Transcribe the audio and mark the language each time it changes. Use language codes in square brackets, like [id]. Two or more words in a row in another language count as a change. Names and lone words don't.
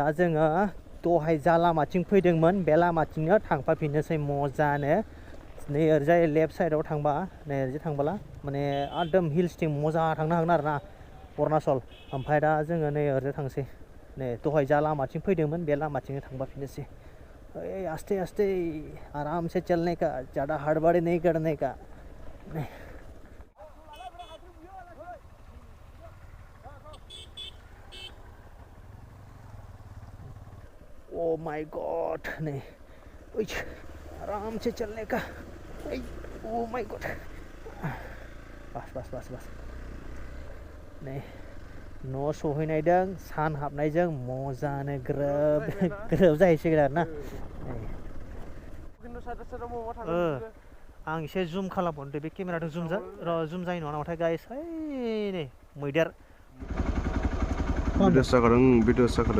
[brx] जोङो दहाय जा लामाथिं फैदोंमोन बे लामाथिंनो थांफाफिननोसै मोजांनो नै ओरैजाय लेफ्ट साइडआव थांबा नै ओरैजाय थांबोला माने एकदम हिल्सथिं मोजां थांनो हागोन आरोना अरुणाचल ओमफ्राय दा जोङो नै ओरैजाय थांसै नै दहाय जा लामाथिं फैदोंमोन बे लामाथिंनो थांफाफिननोसै [hi] आस्ते आस्ते आराम से चलने का ज़्यादा हड़बड़ी नहीं करने का [en] oh my god [hi] नहीं आराम से चलने का [en] oh my god [brx] बस नहीं न' सहैनायजों सान हाबनायजों मोजांनो ग्रोब जाहैसिगोन आरोना आं एसे जुम खालामहरदो बे केमेराजों जुम जायो नङा नामाथाय गाइस नै मैदेर भिडिअ जाखादों